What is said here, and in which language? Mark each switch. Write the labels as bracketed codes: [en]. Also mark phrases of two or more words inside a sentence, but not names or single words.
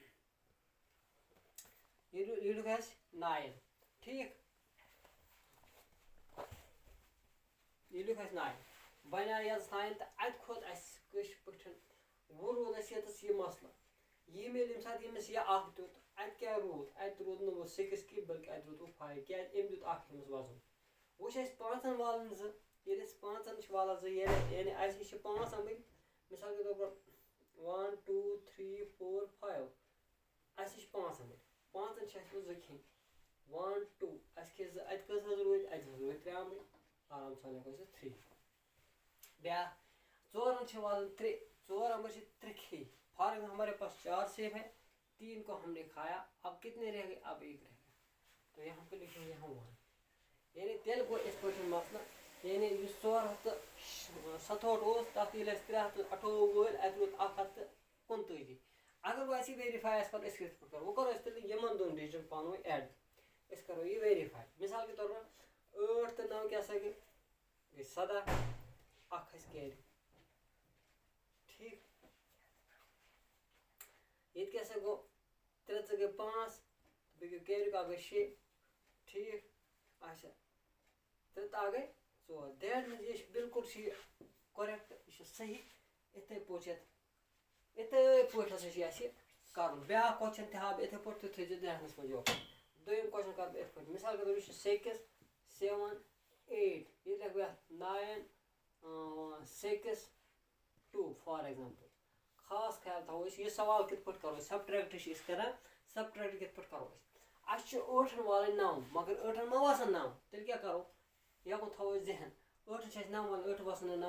[ks] یہِ لیوٚکھ اَسہِ 9 ٹھیٖک یہِ لیوٚکھ اَسہِ 9 بَنیٛاو یَتَس 9 تہٕ اَتہِ کھوٚت اَسہِ کٲشِر پٲٹھۍ وۄنۍ روٗد اَسہِ ییٚتَس یہِ مَسلہٕ یہِ میلہِ ییٚمہِ ساتہٕ ییٚمِس یہِ 1 دیُت اَتہِ کیٛاہ روٗد اَتہِ روٗد نہٕ وۄنۍ 6 کینٛہہ بٔلکہِ اَتہِ روٗد وۄنۍ 5 کیٛازِ أمۍ دیُت 1 أمِس وَزُن وۄنۍ چھِ اَسہِ 5 والٕنۍ 2 ییٚلہِ أسۍ 5 چھِ والان 2 یعنی اَسہِ نِش چھِ 5 اَمبٕرۍ [ur] مِثال کے طور پر [ks] 1 2 3 4 5 اَسہِ نِش 5 اَمبٕرۍ 5 چھِ اَسہِ وۄنۍ 2 کھیٚنۍ 1 2 اَسہِ کھے 2 اَتہِ کٔژ حظ روٗدۍ اَتہِ حظ روٗدۍ 3 اَمبٕرۍ آرام سان لیکھو أسۍ 3 بیٛاکھ 4 چھِ والٕنۍ 3 4 اَمبٕرۍ چھِ [ur] 3 کھے [en] for example [ur] ہمارے پاس 4 سیب ہے 3 کو ہم نے کھایا اب کتنے رہ گئے اب 1 رہ گیا تو یہاں پہ لکھیں گے ہم [ks] 1 یعنی تیٚلہِ گوٚو یِتھ پٲٹھۍ مسلہٕ یعنی یُس 467 اوس تَتھ ییٚلہِ اَسہِ 328 وٲلۍ اَتہِ روٗد 125 اگر وۄنۍ اَسہِ یہِ ویرِفاے آسہِ کَرُن أسۍ کِتھ پٲٹھۍ کَرو وۄنۍ کَرو أسۍ تیٚلہِ یِمن دۄن ڈِجٹَن پانہٕ ؤنۍ ایڈ أسۍ کَرو یہِ ویرِفاے [ur] مِثال کے طور پر [ks] 8 تہٕ 9 کیٛاہ سا گٔے 17 اَکھ کھسہِ کیرِ ٹھیٖک ییٚتہِ کیٛاہ سا گوٚو 3 ژٕ گٔے 5 بیٚیہِ گٔے کیریُک اَکھ گٔے 6 ٹھیٖک اچھا 3 تہٕ اَکھ گٔے 4 [en] that means [ks] یہِ چھِ بِلکُل چھِ یہِ کۄریکٹ یہِ چھِ صحیح یِتھَے پٲٹھۍ یِتھَے پٲٹھۍ ہسا چھِ اَسہِ کَرُن بیٛاکھ کوسچن تہِ ہاو بہٕ یِتھَے پٲٹھۍ تُہۍ تھٲیزیو ذہنَس منٛز یوکُن دوٚیِم کوسچن کَرٕ بہٕ یِتھ پٲٹھۍ [ur] مِثال کے طور پر [ks] یہِ چھُ 6 7 8 ییٚتہِ لیکھٕ بہٕ اَتھ 9 6 2 [en] for example [ks] خاص خیال تھاوو أسۍ یہِ سوال کِتھ پٲٹھۍ کَرو أسۍ سبٹریکٹ چھِ أسۍ کَران سبٹریکٹ کِتھ پٲٹھۍ کَرو أسۍ اَسہِ چھِ 8 والٕنۍ 9 مگر 8 ما وَسان 9 تیٚلہِ کیٛاہ کَرو یَکُن تھاوو أسۍ ذہن 8 چھِ اَسہِ 9 والٕنۍ 8 وَسان نہٕ